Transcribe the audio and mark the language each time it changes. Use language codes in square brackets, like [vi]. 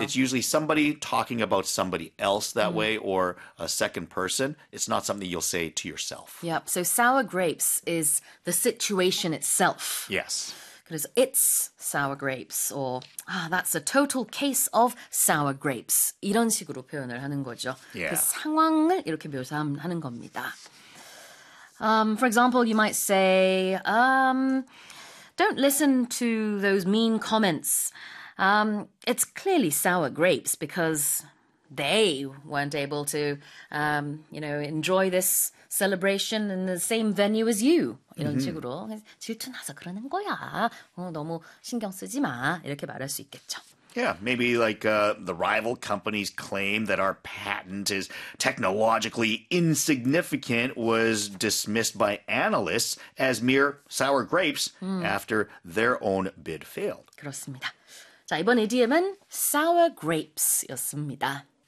[en] it's usually somebody talking about somebody else that way or a second person. It's not something you'll say to yourself. Yep, so sour grapes is the situation itself. Yes. [ko] 그래서 [en] it's sour grapes, or that's a total case of sour grapes. [ko] 이런 식으로 표현을 하는 거죠. 그 [en] Yeah. [ko] 상황을 이렇게 묘사하는 겁니다. [en] For example, you might say, don't listen to those mean comments. It's clearly sour grapes because they weren't able to, enjoy this celebration in the same venue as you. [ko] 이런 식으로 질투나서 그러는 거야. 너무 신경 쓰지 마. 이렇게 말할 수 있겠죠. [en] Yeah, maybe like the rival company's claim that our patent is technologically insignificant was dismissed by analysts as mere sour grapes after their own bid failed. [ko] 그렇습니다. 자, 이번 idiom은 sour grapes였습니다.